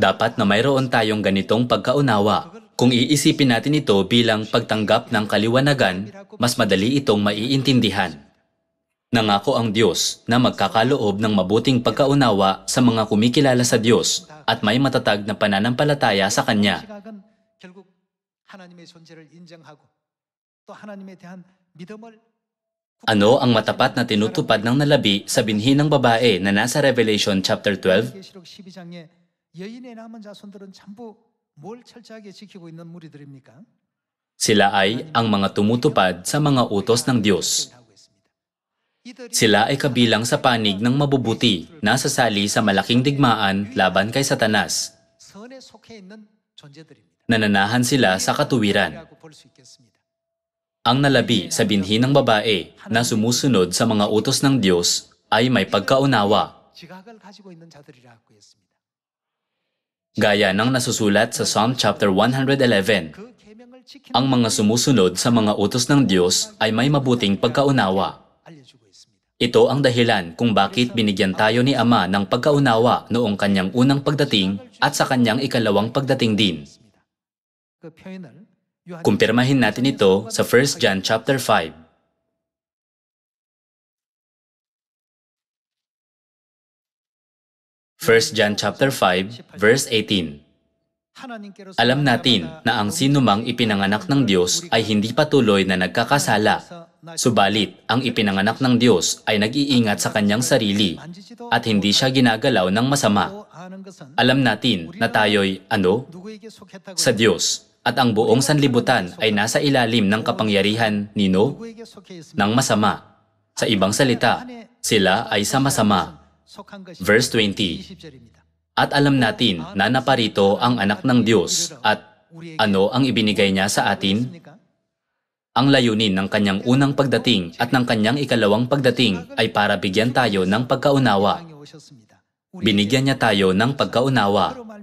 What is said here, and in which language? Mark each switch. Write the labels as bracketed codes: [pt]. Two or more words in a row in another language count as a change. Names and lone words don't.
[tl] Dapat na mayroon tayong ganitong pagkaunawa. Kung iisipin natin ito bilang pagtanggap ng kaliwanagan, mas madali itong maiintindihan. Nangako ang Diyos na magkakaloob ng mabuting pagkaunawa sa mga kumikilala sa Diyos at may matatag na pananampalataya sa Kanya. [ko] 시각은 결국 하나님의 존재를 인정하고 또 하나님에 대한 믿음을 [tl] Ano ang matapat na tinutupad ng nalabi sa binhi ng babae na nasa [en] Revelation chapter 12? [ko] 계시록 12장에 여인의 남은 자손들은 전부 뭘 철저하게 지키고 있는 무리들입니까? [tl] Sila ay ang mga tumutupad sa mga utos ng Diyos. Sila ay kabilang sa panig ng mabubuti na sasali sa malaking digmaan laban kay Satanas. [ko] 선에 속해 있는 존재들입니다. [tl] Nananahan sila sa katuwiran. [ko] 라고 볼 수 있겠습니다. [tl] Ang nalabi sa binhi ng babae na sumusunod sa mga utos ng Diyos ay may pagkaunawa, [ko] 지각을 가지고 있는 자들이라고 했습니다. [tl] gaya ng nasusulat sa [en] Psalm chapter 111. [ko] 그 계명을 지키는 [tl] Ang mga sumusunod sa mga utos ng Diyos ay may mabuting pagkaunawa. [ko] 알려주고 있습니다. [tl] Ito ang dahilan kung bakit binigyan tayo ni Ama ng pagkaunawa noong kanyang unang pagdating at sa kanyang ikalawang pagdating din. [ko] 그 표현을 요한 [tl] Kumpirmahin natin ito sa [en] 1 John chapter 5. 1 John chapter 5, verse 18. [ko] 하나님께로서 [tl] Alam natin na ang sinumang ipinanganak ng Diyos ay hindi patuloy na nagkakasala. Subalit, ang ipinanganak ng Diyos ay nag-iingat sa kanyang sarili at hindi siya ginagalaw ng masama. Alam natin na tayo'y [ko] 누구에게 속했다고 [tl] sa Diyos at ang buong sanlibutan ay nasa ilalim ng kapangyarihan nino [ko] 누구에게 속해 있습니다. [tl] ng masama. Sa ibang salita, sila ay sa masama. [ko] 속한 것이 [en] Verse 20. [ko] 20절입니다. [tl] At alam natin na naparito ang anak ng Diyos at ano ang ibinigay niya sa atin? Ang layunin ng kanyang unang pagdating at ng kanyang ikalawang pagdating ay para bigyan tayo ng pagkaunawa. Binigyan niya tayo ng pagkaunawa.